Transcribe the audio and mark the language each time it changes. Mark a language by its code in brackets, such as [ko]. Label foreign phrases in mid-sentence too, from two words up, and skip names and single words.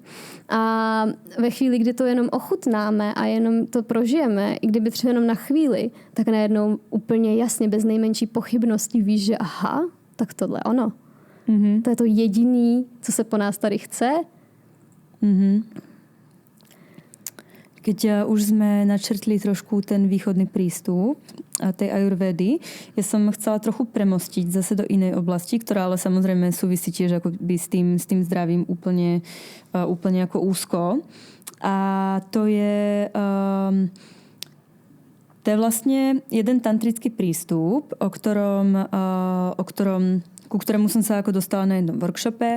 [cs] A ve chvíli, kdy to jenom ochutnáme a jenom to prožijeme, i kdyby třeba jenom na chvíli, tak najednou úplně jasně, bez nejmenší pochybnosti víš, že aha, tak tohle ono. To je to jediný, co se po nás tady chce. [sk] keď už sme načrtli trošku ten východný prístup tej ajurvédy, ja som chcela trochu premostiť zase do inej oblasti, ktorá ale samozrejme súvisí tiež akoby s tým zdravím úplne ako úzko. A to je vlastne jeden tantrický prístup, ku ktorému som sa ako dostala na jednom workshope.